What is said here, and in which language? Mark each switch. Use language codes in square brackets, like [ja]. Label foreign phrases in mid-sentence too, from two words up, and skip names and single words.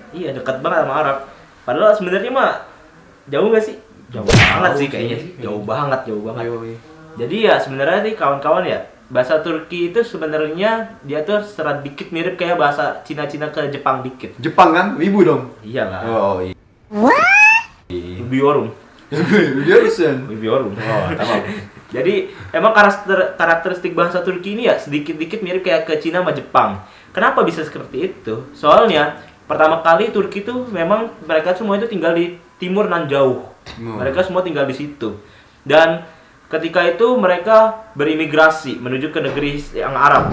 [id] Iya, dekat banget sama Arab. Padahal sebenarnya mah jauh nggak sih? Jauh banget sih kayaknya sih. Jauh banget. Yoi. Jadi ya sebenarnya nih kawan-kawan ya, bahasa Turki itu sebenarnya dia tuh serat dikit mirip kayak bahasa Cina-Cina ke Jepang dikit. Jepang kan? Wibu dong. Iyalah. Oh iya. [tr] Biorung. Biorung. Oh, tamam. [id] Jadi emang karakteristik bahasa Turki ini ya sedikit-dikit mirip kayak ke Cina sama Jepang. Kenapa bisa seperti itu? Soalnya pertama kali Turki tuh memang mereka semua itu tinggal di timur nan jauh. Mereka semua tinggal di situ. Dan ketika itu mereka berimigrasi menuju ke negeri yang Arab.